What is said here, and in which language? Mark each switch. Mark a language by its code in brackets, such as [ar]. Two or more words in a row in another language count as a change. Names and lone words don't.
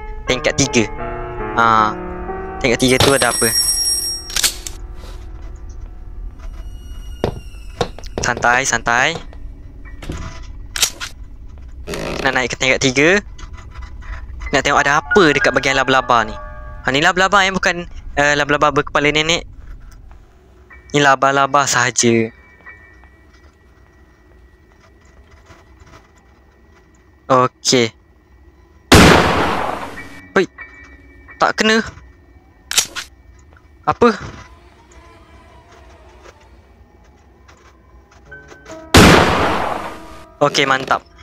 [ms] Tingkat 3. Tingkat 3 tu ada apa. Santai. Nak naik ke tingkat 3. Nak tengok ada apa dekat bahagian laba-laba ni. Ni laba-laba yang bukan laba-laba berkepala nenek. Ni laba-laba sahaja. Okey. Oi. Tak kena. Apa? Okey, mantap.